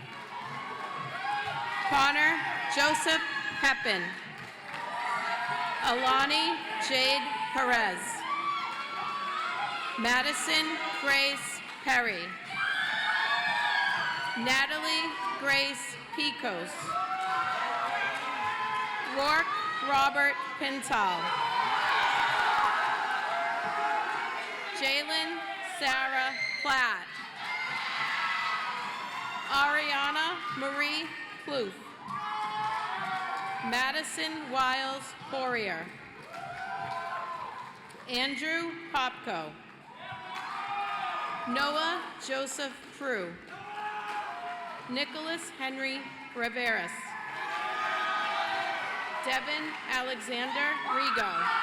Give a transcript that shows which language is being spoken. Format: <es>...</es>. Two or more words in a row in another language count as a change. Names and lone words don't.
<en>Connor Joseph Pepin. Alani Jade Perez. Madison Grace Perry. Natalie Grace Picos. Rourke Robert Pintal. Jalen Sarah Platt. Ariana Marie Plouffe. Madison Wiles Poirier. Andrew Popko. Noah Joseph Prue. Nicholas Henry Riveras. Devin Alexander Rigo.</en>